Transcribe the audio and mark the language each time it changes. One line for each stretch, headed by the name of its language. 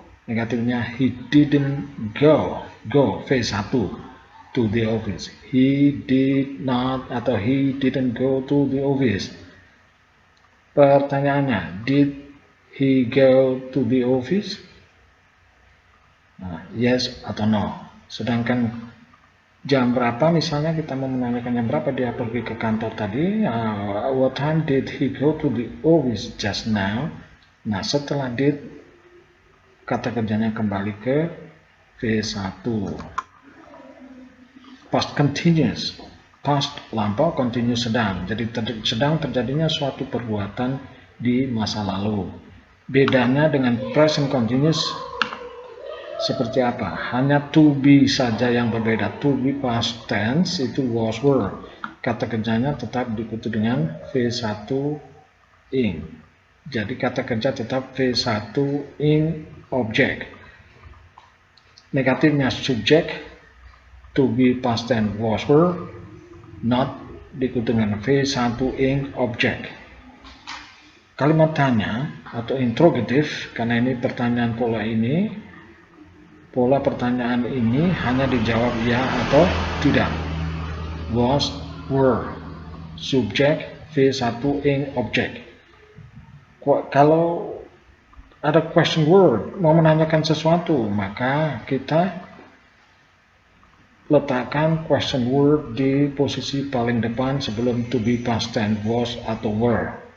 English: Negatifnya he didn't go V1 to the office. He did not atau he didn't go to the office. Pertanyaannya, did he go to the office?
Indonesian: Nah, yes atau no. Sedangkan jam berapa, misalnya kita mau menanyakan jam berapa dia pergi ke kantor tadi.
English: What time did he go to the office just now?
Indonesian: Nah, setelah did, kata kerjanya kembali ke V1. Past continuous, past lampau, continuous sedang. Jadi sedang terjadinya suatu perbuatan di masa lalu. Bedanya dengan present continuous seperti apa? Hanya to be saja yang berbeda.
English: To be past tense itu was were.
Indonesian: Kata kerjanya tetap diikuti dengan V1 ing. Jadi kata kerja tetap V1 ing object. Negatifnya subjek to be past tense was were not diikuti dengan V1 ing object. Kalimat tanya atau interrogative, karena ini pertanyaan pola pertanyaan ini hanya dijawab ya atau tidak.
English: Was, were, subjek, V1 ing object.
Indonesian: Kalau ada question word, mau menanyakan sesuatu, maka kita letakkan question word di posisi paling depan sebelum to be past tense was atau were.